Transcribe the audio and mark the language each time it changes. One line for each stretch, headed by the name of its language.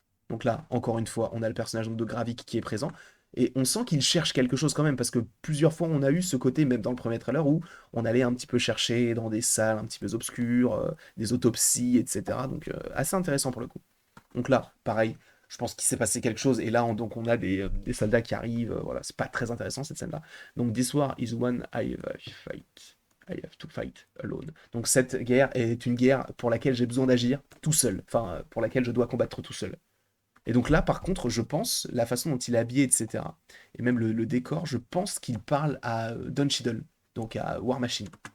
French: Donc là, encore une fois, on a le personnage de Gravik qui est présent. Et on sent qu'il cherche quelque chose quand même, parce que plusieurs fois on a eu ce côté, même dans le premier trailer, où on allait un petit peu chercher dans des salles un petit peu obscures, des autopsies, etc. Donc assez intéressant pour le coup. Donc là, pareil, je pense qu'il s'est passé quelque chose, et là donc on a des soldats qui arrivent, voilà, c'est pas très intéressant cette scène-là.
English: Donc This war is one I have to fight alone.
French: Donc cette guerre est une guerre pour laquelle j'ai besoin d'agir tout seul, enfin pour laquelle je dois combattre tout seul. Et donc là, par contre, je pense, la façon dont il est habillé, etc., et même le décor, je pense qu'il parle à Don Cheadle, donc à War Machine.